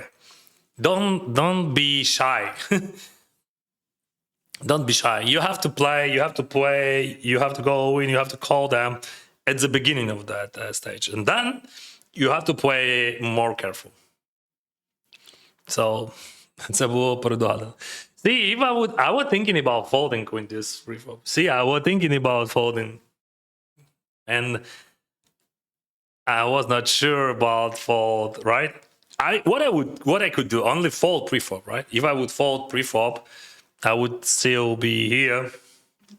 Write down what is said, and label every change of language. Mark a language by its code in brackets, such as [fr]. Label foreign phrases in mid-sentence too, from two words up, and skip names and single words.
[en] Don't be shy. Don't be shy. You have to play. You have to play. You have to go in. You have to call them at the beginning of that stage, and then you have to play more careful. [uk] So це було передано. [en] See, if I was thinking about folding Queen Deuce pre-flop. See, I was thinking about folding, and I was not sure about fold. Right? What I could do, only fold pre-flop. Right? If I would fold pre-flop, I would still be here.